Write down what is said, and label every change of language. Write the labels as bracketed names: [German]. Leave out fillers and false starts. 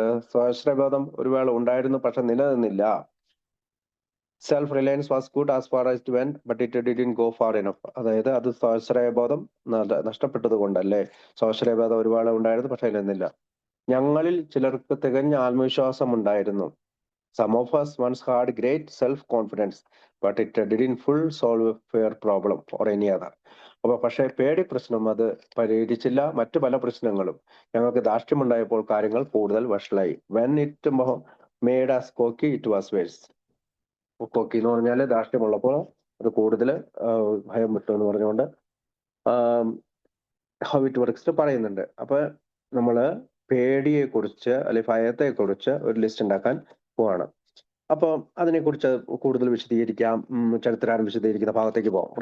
[Malayalam] സ്വാശ്രയബോധം ഒരു വേള ഉണ്ടായിരുന്നു, പക്ഷെ നിലനിന്നില്ല. [English] Self reliance was good as far as it went but it didn't go far enough. [Malayalam] അതായത് അത് സ്വാശ്രയബോധം നഷ്ടപ്പെട്ടത് കൊണ്ടല്ലേ? സ്വാശ്രയബോധം ഒരുപാട് ഉണ്ടായിരുന്നു, പക്ഷെ നിന്നില്ല. ഞങ്ങളിൽ ചിലർക്ക് തികഞ്ഞ ആത്മവിശ്വാസം ഉണ്ടായിരുന്നു. [English] Some of us once had great self-confidence, but it didn't full solve a fear problem or any other. [Malayalam] അപ്പൊ പക്ഷേ പേടി പ്രശ്നം അത് പരിഹരിച്ചില്ല. മറ്റു പല പ്രശ്നങ്ങളും ഞങ്ങൾക്ക് ധാർഷ്ട്യമുണ്ടായപ്പോൾ കാര്യങ്ങൾ കൂടുതൽ വഷളായി. [English] When it made us cocky, it was worse. [Malayalam] കൊക്കി എന്ന് പറഞ്ഞാല് ധാർഷ്ട്യമുള്ളപ്പോൾ അത് കൂടുതൽ ഭയം വിട്ടു എന്ന് പറഞ്ഞുകൊണ്ട് ഹൗ ഇറ്റ് വർക്ക്സ് പറയുന്നുണ്ട്. അപ്പൊ നമ്മള് പേടിയെ കുറിച്ച് അല്ലെങ്കിൽ ഭയത്തെ കുറിച്ച് ഒരു ലിസ്റ്റ് ഉണ്ടാക്കാൻ പോവാണ്. അപ്പൊ അതിനെക്കുറിച്ച് കൂടുതൽ വിശദീകരിക്കാം. ചരിത്രം വിശദീകരിക്കുന്ന ഭാഗത്തേക്ക് പോകാം.